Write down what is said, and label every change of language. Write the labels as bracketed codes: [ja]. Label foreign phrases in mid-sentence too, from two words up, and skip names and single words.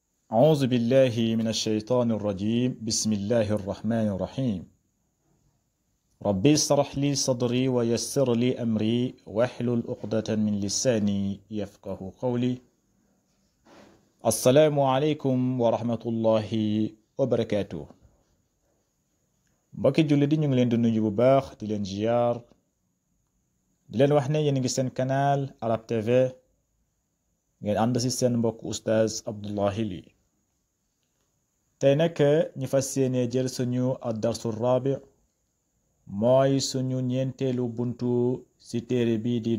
[ar] أعوذ بالله من الشيطان الرجيم بسم الله الرحمن الرحيم ربي اشرح لي صدري ويسر لي أمري واحلل عقدة من لساني يفقه قولي السلام عليكم ورحمة الله وبركاته [wo] mbokki julli di ñu ngi leen di nuyu bu baax di leen ziar di leen wax ne yéen ngi seen canal Arab TV ngeen ànd ci seen mbokk oustaz Abdullahi Ly tey nag ñu fas yéene jël suñu [ar] الدرس الرابع [wo] mooy suñu ñeenteelu buntu ci téere bi di